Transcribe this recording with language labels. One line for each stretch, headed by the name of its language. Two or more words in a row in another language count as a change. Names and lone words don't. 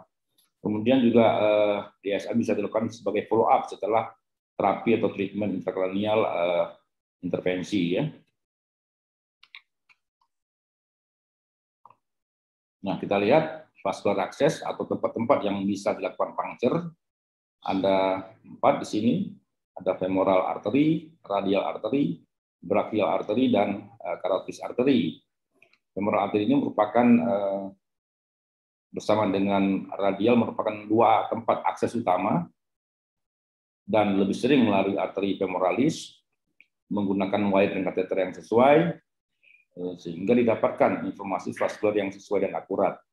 Indonesian: Kemudian juga DSA bisa dilakukan sebagai
English: follow up
Indonesian: setelah terapi atau treatment intrakranial intervensi ya. Nah, kita lihat
English: vascular access
Indonesian: atau tempat-tempat yang bisa dilakukan puncture. Ada 4 di sini, ada
English: femoral artery, radial artery, brachial artery,
Indonesian: dan
English: carotis artery. Femoral artery
Indonesian: ini merupakan bersama dengan radial merupakan 2 tempat akses utama dan lebih sering melalui arteri femoralis menggunakan wire dan kateter yang sesuai sehingga didapatkan informasi vaskular yang sesuai dan akurat.